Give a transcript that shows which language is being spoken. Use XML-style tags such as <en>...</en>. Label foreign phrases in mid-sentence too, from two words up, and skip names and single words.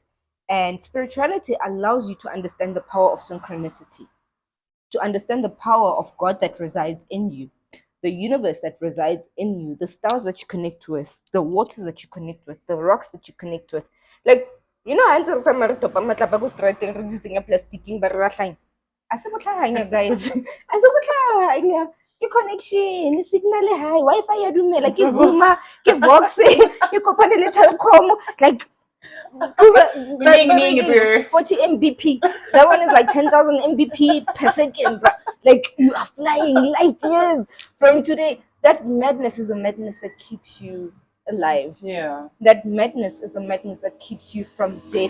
<en>And spirituality allows you to understand the power of synchronicity, to understand the power of God that resides in you, the universe that resides in you, the stars that you connect with, the waters that you connect with, the rocks that you connect with. Like, you know, I answer some plastiking guys.</en> <tn>Ke connection,</tn> <en>signal high,</en> <tn>Wi-Fi ya dumela, ke Vuma, ke Vox, ke kopane le Telkom,</tn> <en>like 40 Mbp. That one is like 10,000 Mbp per second. Like you are flying light years from today. That madness is the madness that keeps you alive. Yeah. That madness is the madness that keeps you from death.</en>